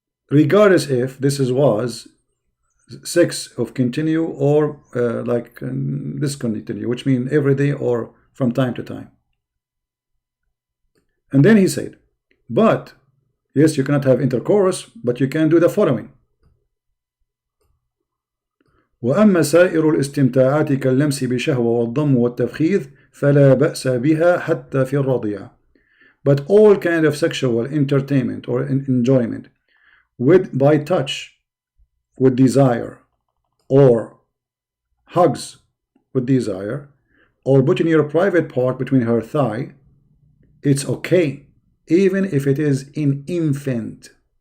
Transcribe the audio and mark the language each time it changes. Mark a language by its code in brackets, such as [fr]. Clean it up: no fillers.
[en] Regardless if this was sex of continue or discontinue, which means every day or from time to time. And then he said, but yes, you cannot have intercourse, but you can do the following. [ar] وأما سائر الاستمتاعات كاللمس بشهوة والضم والتفخيذ فلا بأس بها حتى في الرضيع. [en] But all kind of sexual entertainment or enjoyment by touch with desire, or hugs with desire, or putting your private part between her thigh, it's okay, even if it is an infant.